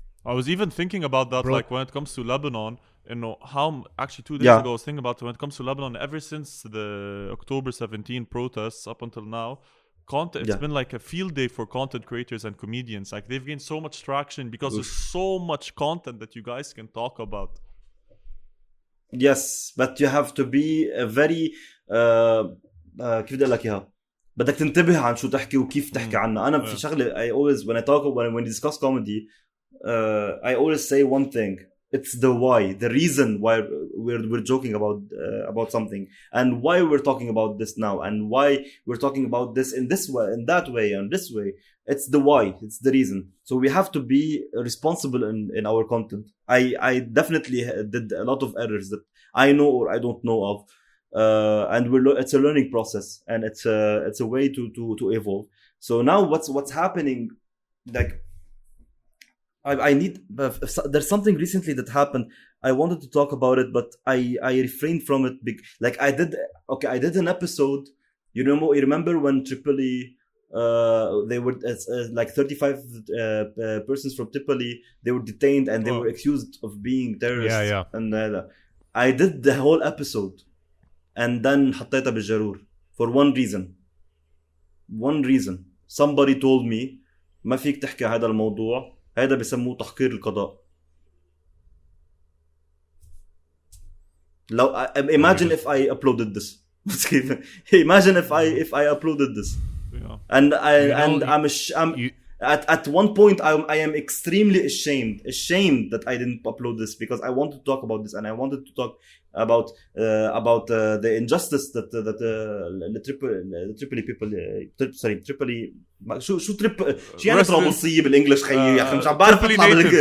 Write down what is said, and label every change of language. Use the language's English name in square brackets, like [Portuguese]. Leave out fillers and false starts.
[English] I was even thinking about that, like when it comes to Lebanon, how actually 2 days ago I was thinking about when it comes to Lebanon, ever since the October 17 protests up until now, it's been like a field day for content creators and comedians. Like they've gained so much traction because there's so much content that you guys can talk about. Yes, but you have to be a very [Arabic] كيف بدي أقول لك إياها, بدك تنتبه عن شو تحكي وكيف تحكي عنها. أنا في شغلة [English] I always when we discuss comedy, I always say one thing. It's the why, the reason why we're joking about something, and why we're talking about this now, and why we're talking about this in this way, in that way, and this way. It's the why. It's the reason. So we have to be responsible in our content. I definitely did a lot of errors that I know or I don't know of. And it's a learning process, and it's a way to evolve. So now what's happening, like I need, there's something recently that happened. I wanted to talk about it, but I refrained from it. Like I did an episode You remember when Tripoli, they were like 35 persons from Tripoli, they were detained and they were accused of being terrorists. Yeah. And I did the whole episode and then [Arabic] حطيتها بالجرور [English] for one reason. Somebody told me [Arabic] ما فيك تحكي هذا الموضوع، هذا بسموه تحقير القضاء. لو [English] imagine if I uploaded this. Imagine if I uploaded this. Yeah. And at one point I am extremely ashamed that I didn't upload this, because I wanted to talk about this and I wanted to talk about the injustice that the Tripoli people Tripoli [Arabic] شو يعني طرابلسية بالانجلش خيي يا اخي مش عم بعرف اطلع